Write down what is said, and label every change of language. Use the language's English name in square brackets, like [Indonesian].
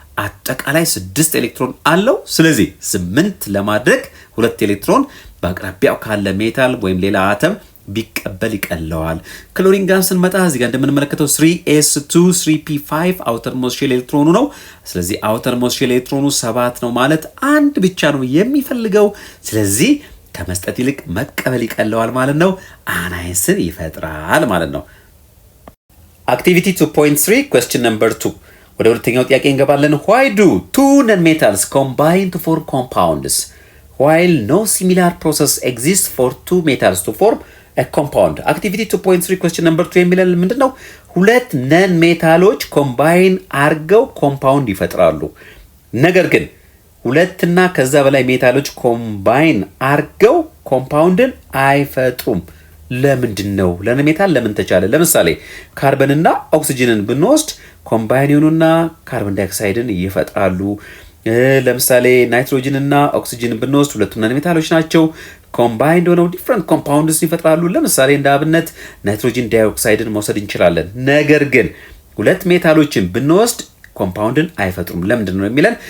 [Amharic] አጠቃላይ 6 ኤሌክትሮን አለው። ስለዚህ 8 ለማድረግ 2 ኤሌክትሮን በአቅራቢያው ካለ ሜታል ወይም ሌላ አተም ቢቀበል ይቀለዋል። ክሎሪን ጋር ስንመጣ እዚህ ጋር እንደምንመለከተው 3s2 3p5 አውተር ሞስት ሼል ኤሌክትሮኑ ነው። ስለዚህ አውተር ሞስት ሼል ኤሌክትሮኑ 7 ነው ማለት አንድ ብቻ ነው የሚፈልገው። ስለዚህ ከመስጠት ይልቅ መቀበል ይቀለዋል ማለት ነው። አናይንስን ይፈጥራል ማለት ነው። [English] Activity 2.3 question number 2 [Amharic] ወደ ሁለተኛው ጥያቄ እንገባለን። [English] why do two non-metals combine to form compounds while no similar process exists for two metals to form a compound? Activity 2.3 question number 2 [Amharic] የሚለን ምንድነው? ሁለት ነን ሜታሎች ኮምባይን አርገው ኮምፓውንድ ይፈጥራሉ። ነገር ግን ሁለትና ከዛ በላይ ሜታሎች ኮምባይን አርገው ኮምፓውንድን አይፈጥሩም። ለምንድን ነው? ለነን ሜታል ለምን ተቻለ? ለምሳሌ ካርበንና ኦክሲጅንን ብንወስድ ኮምባይን ይሆኑና ካርበን ዳይኦክሳይድን ይፈጥራሉ። ለምሳሌ ናይትሮጅንና ኦክሲጅንን ብንወስድ ሁለቱም ነን ሜታሎች ናቸው። ኮምባይንድ ሆነው ዲፍረንት ኮምፓውንድስ ይፈጥራሉ። ለምሳሌ እንደ አብነት ናይትሮጅን ዳይኦክሳይድን መውሰድ እንችላለን። ነገር ግን ሁለት ሜታሎችን ብንወስድ ኮምፓውንድን አይፈጥሩም። ለምንድን ነው የሚለን?